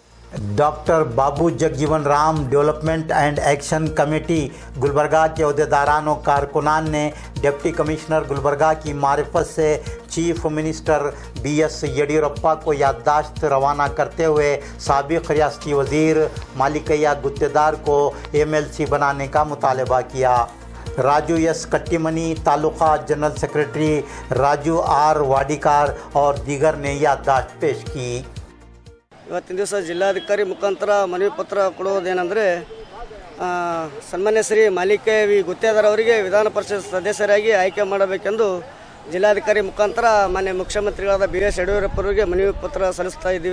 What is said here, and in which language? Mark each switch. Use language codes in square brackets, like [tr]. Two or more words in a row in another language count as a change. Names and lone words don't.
[ur] ڈاکٹر بابو جگجیون رام ڈیولپمنٹ اینڈ ایکشن کمیٹی گلبرگہ کے عہدیداران اور کارکنان نے [en] deputy commissioner [ur] گلبرگہ کی معرفت سے [en] chief minister [ur] BS یڈیورپا کو یادداشت روانہ کرتے ہوئے سابق ریاستی وزیر مالکیا گتیدار کو MLC بنانے کا مطالبہ کیا. راجو ایس کٹی منی، تعلقہ [en] general secretary [ur] راجو R واڈیکار اور دیگر نے یادداشت پیش کی. [kn] ಇವತ್ತಿನ ದಿವಸ ಜಿಲ್ಲಾಧಿಕಾರಿ ಮುಖಾಂತರ ಮನವಿ ಪತ್ರ ಕೊಡುವುದೇನೆಂದರೆ ಸನ್ಮಾನ್ಯ ಶ್ರೀ ಮಾಲಿಕಯ್ಯ ವಿ ಗುತ್ತೇದಾರ್ ಅವರಿಗೆ ವಿಧಾನ ಪರಿಷತ್ ಸದಸ್ಯರಾಗಿ ಆಯ್ಕೆ ಮಾಡಬೇಕೆಂದು ಜಿಲ್ಲಾಧಿಕಾರಿ ಮುಖಾಂತರ ಮಾನ್ಯ ಮುಖ್ಯಮಂತ್ರಿಗಳಾದ BS ಯಡಿಯೂರಪ್ಪರಿಗೆ ಮನವಿ ಪತ್ರ ಸಲ್ಲಿಸ್ತಾ ಇದ್ದೀವಿ.